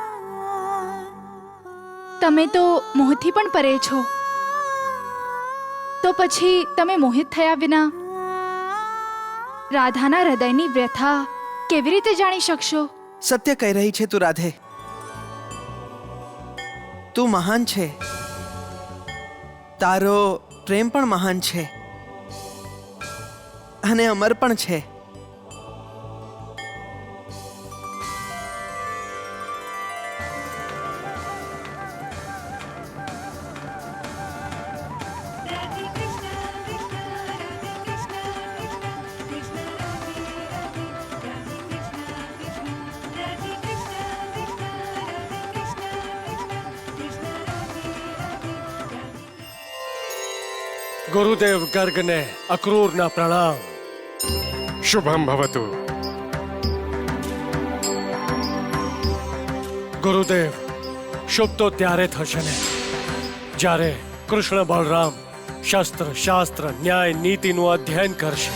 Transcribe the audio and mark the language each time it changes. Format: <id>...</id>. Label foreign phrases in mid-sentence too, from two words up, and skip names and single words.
<gu>તમે તો મોહથી પણ પરે છો, તો પછી તમે મોહિત થયા વિના રાધાના હૃદયની વ્યથા કેવી રીતે જાણી શકશો? સત્ય કહી રહી છે તું રાધે. તું મહાન છે, તારો પ્રેમ પણ મહાન છે અને અમર પણ છે.</gu> <hi>राधे कृष्ण कृष्ण राधे कृष्ण कृष्ण राधे राधे राधे कृष्ण कृष्ण राधे कृष्ण कृष्ण राधे कृष्ण कृष्ण राधे राधे</hi> <gu>ગુરુદેવ ગર્ગને અક્રૂરના પ્રણામ.</gu> <sa>शुभम भवतु.</sa> <gu>ગુરુદેવ, શુભ તો ત્યારે થશે ને જ્યારે કૃષ્ણ બલરામ શસ્ત્ર શાસ્ત્ર ન્યાય નીતિનું અધ્યયન કરશે.</gu>